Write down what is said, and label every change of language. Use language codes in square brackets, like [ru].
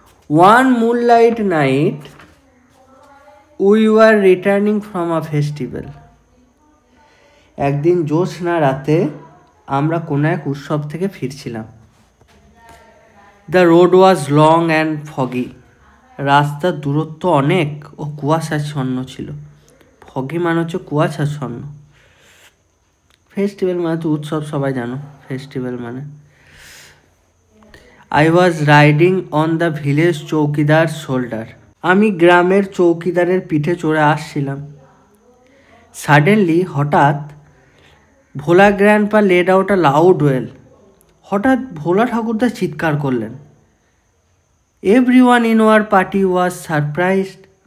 [en] One moonlight night, we were returning from a festival. [bn] একদিন জ্যোৎস্না রাতে আমরা কোনো এক উৎসব থেকে ফিরছিলাম। [en] The road was long and foggy. [bn] রাস্তার দূরত্ব অনেক ও কুয়াশাচ্ছন্ন ছিল। ফগি মানে হচ্ছে কুয়াশাচ্ছন্ন। ফেস্টিভ্যাল মানে তো উৎসব, সবাই জানো ফেস্টিভ্যাল মানে। [en] I was riding on the village chowkidar shoulder. [bn] আমি গ্রামের চৌকিদারের পিঠে চড়ে আসছিলাম। [en] suddenly [bn] হঠাৎ ভোলা গ্র্যান্ডপা [en] Led out a loud wail. [bn] হঠাৎ ভোলা ঠাকুরদা চিৎকার করলেন। [en] Everyone in our party was surprised.